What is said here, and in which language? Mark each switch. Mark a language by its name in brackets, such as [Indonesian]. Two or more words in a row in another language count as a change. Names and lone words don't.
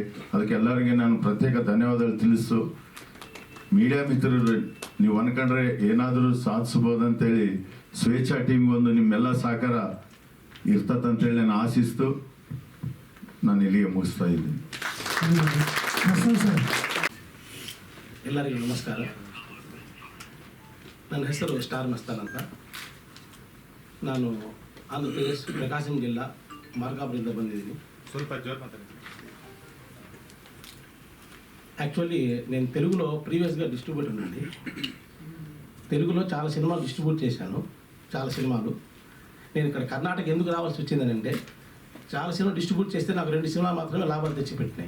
[Kannada] ಅದಕ್ಕೆ ಎಲ್ಲರಿಗೆ ನಾನು ಪ್ರತ್ಯೇಕ ಧನ್ಯವಾದಗಳು ತಿಳಿಸು. ಮೀಡಿಯಾ ಮಿತ್ರರು ನೀವು ಅನ್ಕೊಂಡ್ರೆ ಏನಾದರೂ ಸಾಧಿಸ್ಬೋದಂತೇಳಿ ಸ್ವೇಚ್ಛಾ ಟೀಮ್ಗೆ ಒಂದು ನಿಮ್ಮೆಲ್ಲ ಸಹಕಾರ ಇರ್ತದಂತೇಳಿ ನಾನು ಆಶಿಸ್ತು ನಾನು ಇಲ್ಲಿಗೆ ಮುಗಿಸ್ತಾ ಇದ್ದೀನಿ. ಎಲ್ಲರಿಗೂ ನಮಸ್ಕಾರ. ನನ್ನ ಹೆಸರು ಸ್ಟಾರ್ ಮಸ್ತಾನ್ ಅಂತ. ನಾನು ಆಂಧ್ರ ಪ್ರದೇಶ್ ಪ್ರಕಾಶಂ ಜಿಲ್ಲಾ ಮಾರ್ಗಾಪುರದಿಂದ ಬಂದಿದ್ದೀನಿ. ಸ್ವಲ್ಪ ಜೋರು ಮಾತಾಡಿ. [Telugu] యాక్చువల్లీ నేను తెలుగులో ప్రీవియస్గా డిస్ట్రిబ్యూటర్ నుండి తెలుగులో చాలా సినిమాలు డిస్ట్రిబ్యూట్ చేశాను. చాలా సినిమాలు నేను ఇక్కడ కర్ణాటక ఎందుకు రావాల్సి వచ్చిందని అంటే చాలా సినిమా డిస్ట్రిబ్యూట్ చేస్తే నాకు 2 సినిమాలు మాత్రమే లాభాలు తెచ్చిపెట్టినాయి.